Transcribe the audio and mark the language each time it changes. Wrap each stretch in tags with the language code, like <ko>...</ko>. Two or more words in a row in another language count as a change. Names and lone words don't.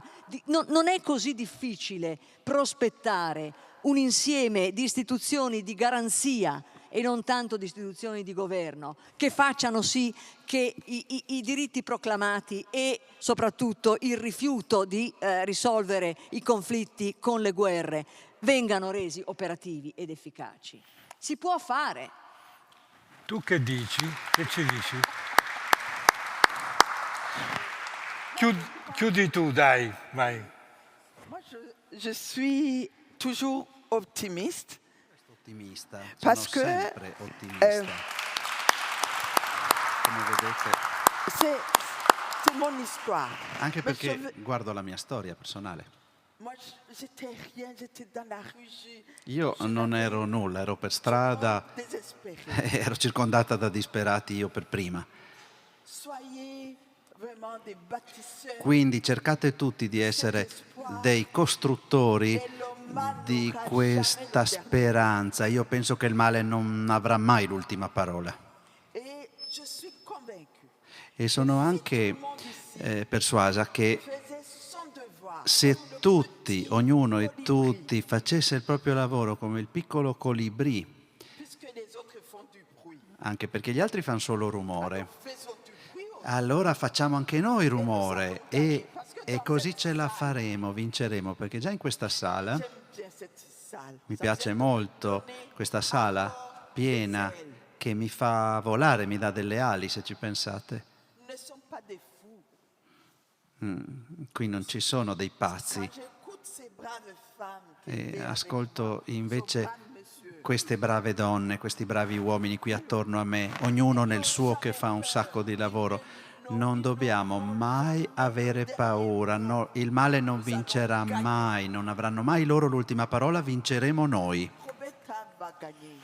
<it>Non è così difficile prospettare un insieme di istituzioni di garanzia e non tanto di istituzioni di governo, che facciano sì che i diritti proclamati e soprattutto il rifiuto di risolvere i conflitti con le guerre vengano resi operativi ed efficaci. Si può fare. Tu che dici? Che ci dici? Chiudi tu, dai, vai.</it> <fr>Moi, je suis toujours optimiste.</fr> <it>Ottimista, sono</it> <fr>Parce que,</fr> <it>sempre ottimista. Come vedete,</it> <fr>c'est mon histoire.</fr> <it>anche perché guardo la mia storia personale.</it> <fr>Moi, j'étais rien, j'étais dans la rue.</fr> <it>Io non ero nulla, ero per strada,</it> <fr>Désespérée.</fr> <it>ero circondata da disperati io per prima.</it> <fr>Soyez vraiment des bâtisseurs.</fr> <it>Quindi cercate tutti di essere dei costruttori di questa speranza. Io penso che il male non avrà mai l'ultima parola.</it> <fr>Et je suis convaincue.</fr> <it>E sono anche persuasa che</it> <fr>Faisait son devoir.</fr> <it>se tutti, ognuno e tutti, facesse il proprio lavoro come il piccolo colibrì,</it> <fr>Puisque les autres font du bruit.</fr> <it>anche perché gli altri fanno solo rumore,</it> <fr>Faisons du bruit.</fr> <it>allora facciamo anche noi rumore e così ce la faremo, vinceremo, perché già in questa sala,</it> <fr>J'aime bien cette salle.</fr> <it>mi piace molto questa sala piena che mi fa volare, mi dà delle ali, se ci pensate.</it> <fr>Ne sont pas des fous.</fr> <it>Qui non ci sono dei pazzi.</it> <fr>Quand j'écoute ces braves femmes qui</fr> <it>E</it> <fr>étaient</fr> <it>ascolto</it> <fr>avec</fr> <it>invece</it> <fr>ce brave monsieur,</fr> <it>queste brave donne, questi bravi uomini qui attorno a me, ognuno nel suo che fa un sacco di lavoro. Non dobbiamo mai avere paura, no, il male non vincerà mai, non avranno mai loro l'ultima parola, vinceremo noi.</it> <fr>Roberta va gagner.</fr>